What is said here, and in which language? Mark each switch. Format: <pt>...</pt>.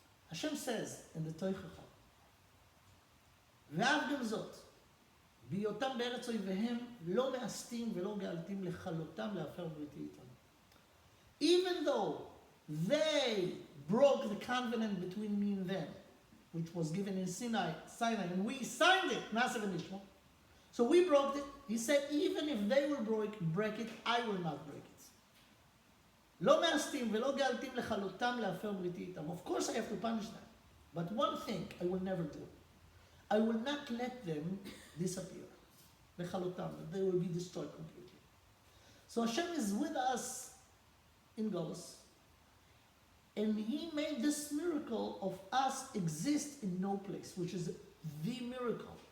<en>Hashem says in the Toichacha,</en> <he>ואף גם זאת, בהיותם בארץ אויביהם לא מאסתים ולא גאלתים לכלותם להפר בריתי איתם.</he> <en>Even though they broke the covenant between me and them, which was given in Sinai, and we signed it, Naasav and Ishmael. So we broke it. He said, even if they will break it, I will not break it.</en> <he>לא מאסתים ולא גאלתים לכלותם להפר בריתי איתם.</he> <en>Of course I have to punish them. But one thing I will never do. I will not let them disappear. לכלותם, they will be destroyed completely. So Hashem is with us in Golus. And He made this miracle of us exist in no place, which is the miracle.</en>